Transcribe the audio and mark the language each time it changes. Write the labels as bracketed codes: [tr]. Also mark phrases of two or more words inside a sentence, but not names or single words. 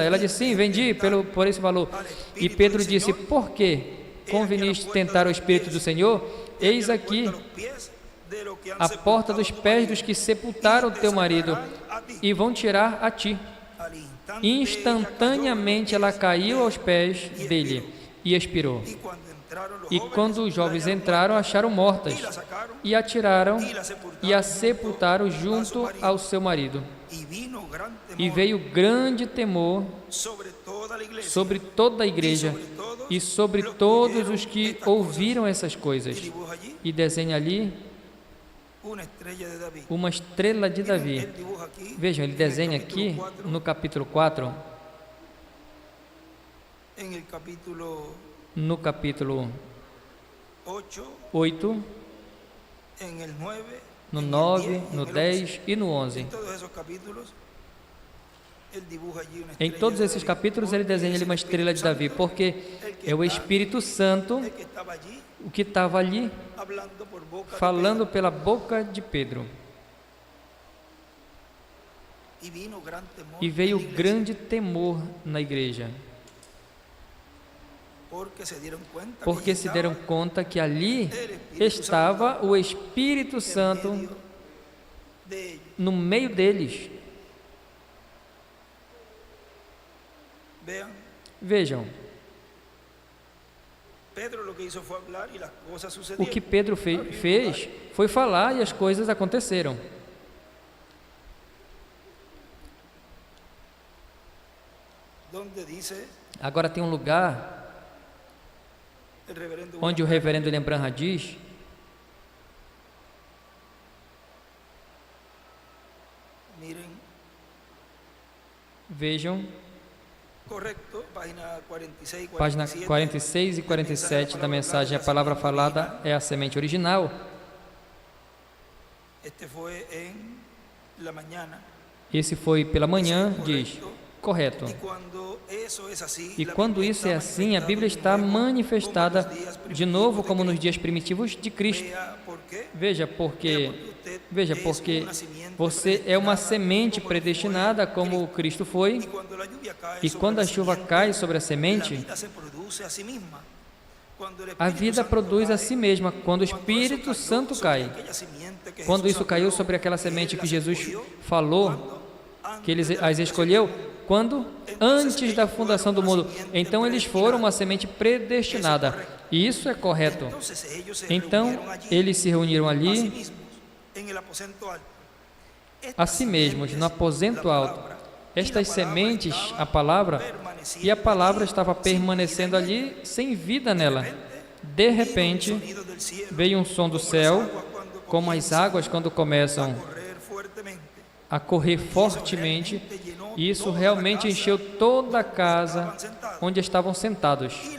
[pt] Ela disse, sim, vendi por esse valor. E Pedro disse, por que conveniste tentar o Espírito do Senhor? Eis aqui [es] de los que han [pt] a porta dos [es] sepultado tu [pt] pés [es] marido, [pt] dos que sepultaram [es] y te [pt] teu marido [es] sacarán a ti. [pt] e vão tirar a ti. [es] Al instante [pt] Instantaneamente ela caiu aos pés dele e expirou. [es] Y cuando entraron los [pt] E [es] jóvenes, [pt] quando os [es] la [pt] jovens [es] hallaron [pt] entraram, acharam mortas [es] y la sacaron [pt] e a tiraram e a [es] junto [pt] sepultaram [es] a su [pt] junto [es] marido. [pt] ao seu marido. [es] Y vino gran temor [pt] E veio grande temor [es] sobre toda la iglesia [pt] sobre toda a igreja e sobre todos os que ouviram essas [es] y [pt] coisas. [es] dibuja allí [pt] E desenha ali [es] una estrella de David. [pt] uma estrela de Davi. [es] Él dibuja aquí [pt] Vejam, ele desenha aqui no capítulo 4, [es] en el capítulo [pt] no capítulo [es] 8, [pt] 8, [es] en el 9, [pt] no [es] en el [pt] 9, [es] 10 y [pt] no [es] en el [pt] 10 e no 11. [es] En todos esos capítulos, él dibuja allí una [pt] Em [es] estrella [pt] todos [es] de [pt] esses [es] David, [pt] capítulos ele [es] porque [pt] desenha [es] es [pt] ali [es] el [pt] uma estrela de [es] Espíritu [pt] Davi, [es] Santo, [pt] porque [es] el que [pt] é o [es] está- [pt] Espírito Santo [es] el que estaba allí [pt] o que estava ali [es] hablando por boca de [pt] falando [es] Pedro. [pt] pela boca de Pedro. [es] Y vino gran temor [pt] E veio [es] en la iglesia, [pt] grande temor na igreja, [es] porque se dieron cuenta [pt] porque [es] que [pt] se [es] allí [pt] deram [es] estaba [pt] conta que ali [es] el Espíritu [pt] estava o Espírito [es] en [pt] Santo [es] medio de ellos. [pt] no meio deles. [es] Vean, [pt] Vejam, [es] Pedro lo que hizo fue hablar y las cosas [pt] o [es] sucedieron. [pt] que Pedro fez foi falar e as coisas aconteceram. [es] Donde dice [pt] Agora tem um lugar [es] el reverendo [pt] onde o reverendo William Branham diz: [es] miren, [pt] vejam, [es] correcto, página 46 y 47. [pt] página 46 e 47 da mensagem, a palavra falada é a semente original. [es] Este fue en la mañana. [pt] Esse foi pela manhã, diz, correto. [es] Y cuando eso es así, [pt] E [es] la [pt] quando [es] Biblia [pt] isso é [es] está [pt] assim, a Bíblia está [es] manifestada [pt] manifestada de novo como nos dias primitivos de Cristo. [es] Vea por qué. [pt] Veja porque, veja [es] Es [pt] porque [es] una simiente [pt] você é uma [es] predestinada, [pt] semente [es] como [pt] predestinada [es] fue [pt] como Cristo foi, [es] Y cuando la lluvia cae [pt] e [es] sobre [pt] quando [es] la [pt] a chuva [es] simiente, [pt] cai sobre a [es] la [pt] semente, [es] vida se produce a sí misma. Cuando el [pt] a [es] Espíritu [pt] vida [es] Santo [pt] produz [es] cae, [pt] a si mesma. Quando o [es] cuando [pt] Espírito [es] eso cayó [pt] Santo [es] sobre [pt] cai, [es] aquella simiente que [pt] quando [es] Jesús [pt] isso caiu [es] habló, [pt] sobre aquela [es] que [pt] semente [es] él [pt] que [es] las [pt] Jesus [es] escogió, [pt] falou, [es] cuando [pt] que ele [es] antes de la [pt] as fundación escolheu, quando? Antes da fundação do mundo. Então eles foram uma semente predestinada. E isso é correto. [es] Entonces ellos se [pt] Então [es] reunieron allí [pt] eles se reuniram [es] a sí [pt] ali [es] mismos, en el aposento alto. [pt] a si mesmos, no aposento alto. Estas sementes, a palavra, e a palavra estava permanecendo ali sem vida nela. De repente, veio um som do céu, como as águas quando começam a correr fortemente, e isso realmente encheu toda a casa onde estavam sentados.